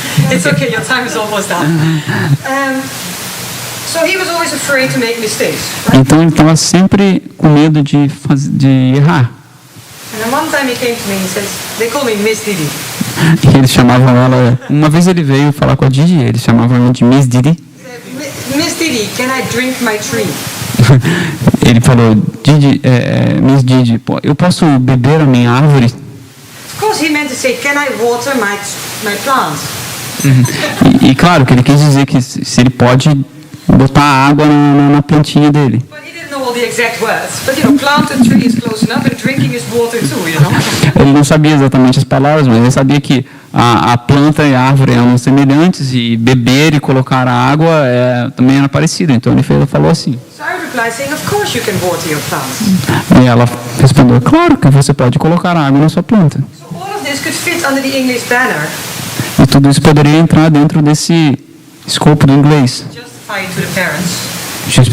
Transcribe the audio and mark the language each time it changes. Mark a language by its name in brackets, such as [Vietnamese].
[English] It's okay, your time is almost up. So he was always afraid to make mistakes. Right? [Portuguese] Então ele estava sempre com medo de errar. [English] And then one time he came to me and says, they call me Miss Didi. [Portuguese] E eles chamavam ela. Uma vez ele veio falar com a Didi, eles chamavam ela de Miss Didi. [English] Miss Didi, can I drink my tree? [Portuguese] Ele falou, Didi, Miss Didi, eu posso beber a minha árvore? [English] Of course he meant to say, can I water my plants? [Portuguese] E claro que ele quis dizer que se ele pode botar água na plantinha dele. [English] But he didn't know all the exact words. But you know, plant and tree is close enough, and drinking is water too, you know? [Portuguese] Ele não sabia exatamente as palavras, mas ele sabia que a planta e a árvore eram semelhantes e beber e colocar a água também era parecido. Então ele falou assim. [English] So I replied saying, of course you can water your plants. [Portuguese] E ela respondeu, claro que você pode colocar água na sua planta. [English] So all of this could fit under the English banner, [Portuguese] E tudo isso poderia entrar dentro desse escopo do inglês, [English] justify it to the parents.